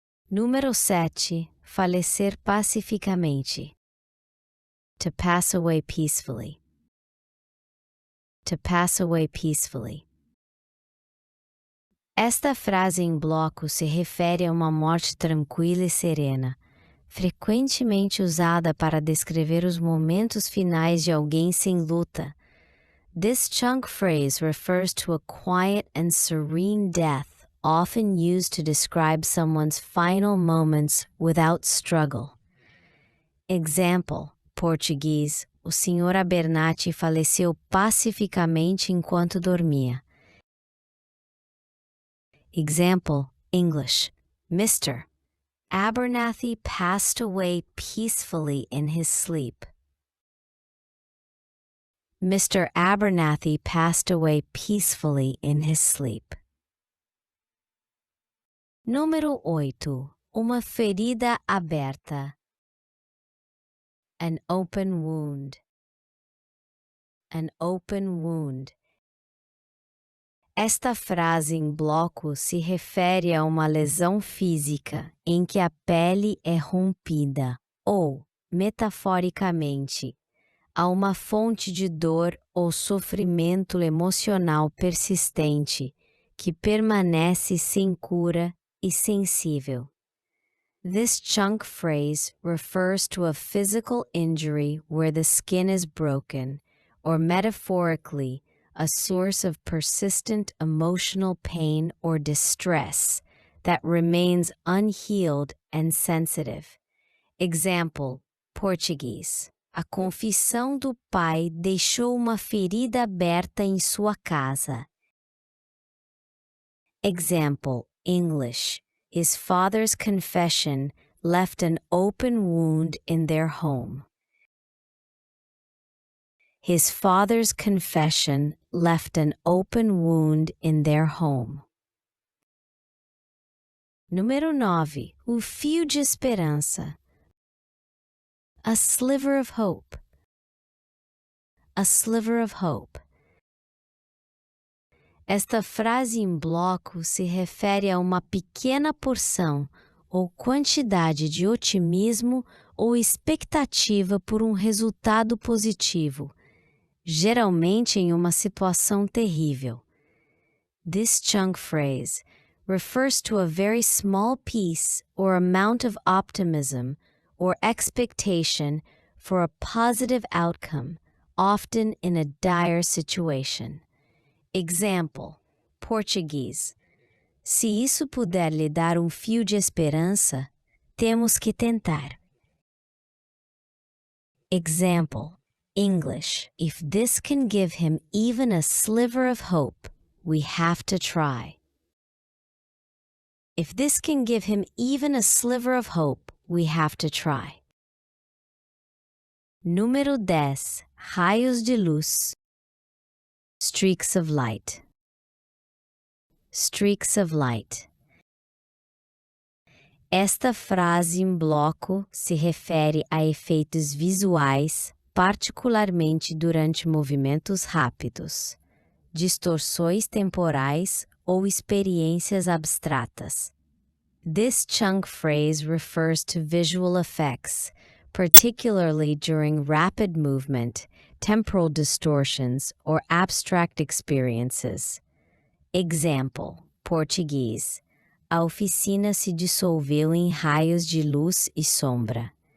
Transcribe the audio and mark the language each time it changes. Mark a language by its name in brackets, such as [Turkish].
[Portuguese] Número 7. Falecer pacificamente. [English] To pass away peacefully. To pass away peacefully. [Portuguese] Esta frase em bloco se refere a uma morte tranquila e serena, frequentemente usada para descrever os momentos finais de alguém sem luta. [English] This chunk phrase refers to a quiet and serene death, often used to describe someone's final moments without struggle. [Portuguese] Example: Português. O Sr. Abernathy faleceu pacificamente enquanto dormia. [English] Example: English. Mr. Abernathy passed away peacefully in his sleep. Mr. Abernathy passed away peacefully in his sleep. [Portuguese] Número 8. Uma ferida aberta. [English] An open wound. An open wound. [Portuguese] Esta frase em bloco se refere a uma lesão física em que a pele é rompida ou, metaforicamente, a uma fonte de dor ou sofrimento emocional persistente que permanece sem cura e sensível. [English] This chunk phrase refers to a physical injury where the skin is broken, or metaphorically, a source of persistent emotional pain or distress that remains unhealed and sensitive. Example: Português. [Portuguese] A confissão do pai deixou uma ferida aberta em sua casa. [English] Example: English. His father's confession left an open wound in their home. His father's confession left an open wound in their home. [Portuguese] Número 9. O fio de esperança. [English] A sliver of hope. a sliver of hope. [Portuguese] Esta frase em bloco se refere a uma pequena porção ou quantidade de otimismo ou expectativa por um resultado positivo, geralmente em uma situação terrível. [English] This chunk phrase refers to a very small piece or amount of optimism or expectation for a positive outcome, often in a dire situation. Example, português. [Portuguese] Se isso puder lhe dar um fio de esperança, temos que tentar. [English] Example, English. If this can give him even a sliver of hope, we have to try. If this can give him even a sliver of hope, we have to try. [Portuguese] Número 10. Raios de luz. [English] Streaks of light. Streaks of light. [Portuguese] Esta frase em bloco se refere a efeitos visuais, particularmente durante movimentos rápidos, distorções temporais ou experiências abstratas. [English] This chunk phrase refers to visual effects, particularly during rapid movement, temporal distortions, or abstract experiences. [Portuguese] Example, português. A oficina se dissolveu em raios de luz e sombra.